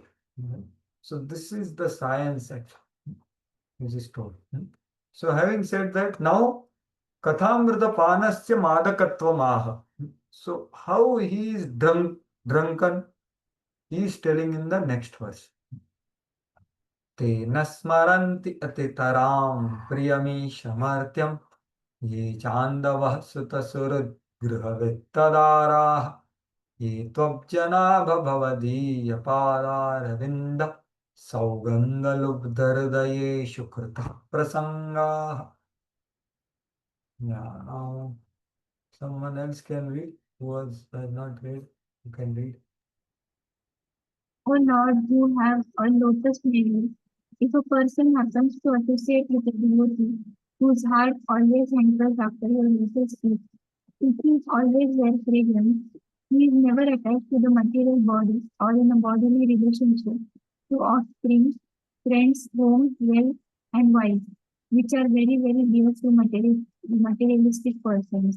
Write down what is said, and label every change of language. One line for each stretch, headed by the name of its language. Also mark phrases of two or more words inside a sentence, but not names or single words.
English: So this is the science actually, which is told. So having said that, now
Sanskrit: कथामृत पानस्य मदकत्व.
English: So how he is drunken, he is telling in the next verse.
Sanskrit: ते नस्मरन्ति अतितरं प्रियमीशमर्त्यं ये चन्दवः सुतसुरगृहवित्तदाराः ये त्वब्जनाभभवदीयपदारविन्दं सौगन्दलुब्धर्दयेषु कृत प्रसङ्ग.
English: Yeah, now someone else can read who was not read. You can read. O Lord, you have a lotus memory. If a person happens to associate with a devotee whose heart always hankers after your lotus feet, if he is always wear fragrance, he is never attached to the material body or in a bodily relationship to offspring, friends, home, wealth, and wives, which are very, very dear to materialistic persons.